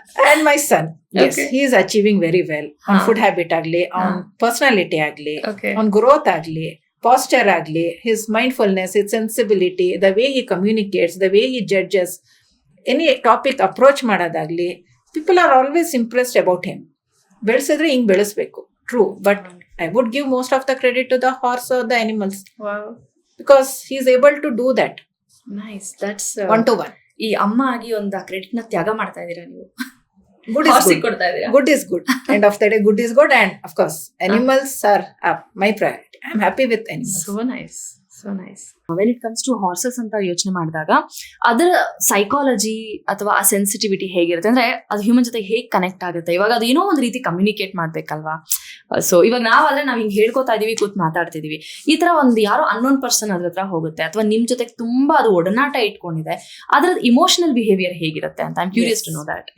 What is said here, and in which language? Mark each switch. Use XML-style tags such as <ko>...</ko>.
<en>And my son, yes, he is achieving very well on food habit ಆಗ್ಲಿ, on personality ಆಗ್ಲಿ, on growth ಆಗ್ಲಿ, posture agli, his mindfulness, his sensibility, the way he communicates, the way he judges any topic approach madadagli, people are always impressed about him.</en> <kn>Belisidre hing belisbeku,</kn> <en>true, but I would give most of the credit to the horse or the animals. Wow. Because he is able to do that. Nice. That's one to one.</en> <kn>ಈ ಅಮ್ಮ ಆಗಿ ಒಂದು credit ನ ತ್ಯಾಗ ಮಾಡ್ತಾ ಇದೀರಾ ನೀವು.</kn> <en>Good is good. Good is good. End of the day, good is good. And of course, animals are my priority. I'm happy with animals. So nice. When it comes to horses</en> <kn>ಅಂತ ಯೋಚನೆ ಮಾಡಿದಾಗ ಅದರ psychology ಅಥವಾ ಆ sensitivity ಹೇಗಿರುತ್ತೆ ಅಂದ್ರೆ, ಅದು human ಜೊತೆ ಹೇಗೆ ಕನೆಕ್ಟ್ ಆಗುತ್ತೆ. ಇವಾಗ ಅದು ಏನೋ ಒಂದು ರೀತಿ ಕಮ್ಯುನಿಕೇಟ್ ಮಾಡ್ಬೇಕಲ್ವಾ. ಸೊ ಇವಾಗ ನಾವಾದ್ರೆ ನಾವ್ ಹಿಂಗ್ ಹೇಳ್ಕೊತಾ ಇದೀವಿ, ಕೂತ್ ಮಾತಾಡ್ತಿದೀವಿ, ಈ ತರ ಒಂದು ಯಾರೋ ಅನ್ನೋನ್ ಪರ್ಸನ್ ಅದ್ರ ಹತ್ರ ಹೋಗುತ್ತೆ ಅಥವಾ ನಿಮ್ ಜೊತೆ ತುಂಬಾ ಅದು ಒಡನಾಟ ಇಟ್ಕೊಂಡಿದೆ, ಅದ್ರ ಇಮೋಷನಲ್ ಬಿಹೇವಿಯರ್ ಹೇಗಿರುತ್ತೆ ಅಂತ</kn> <en>I am curious to know that.</en>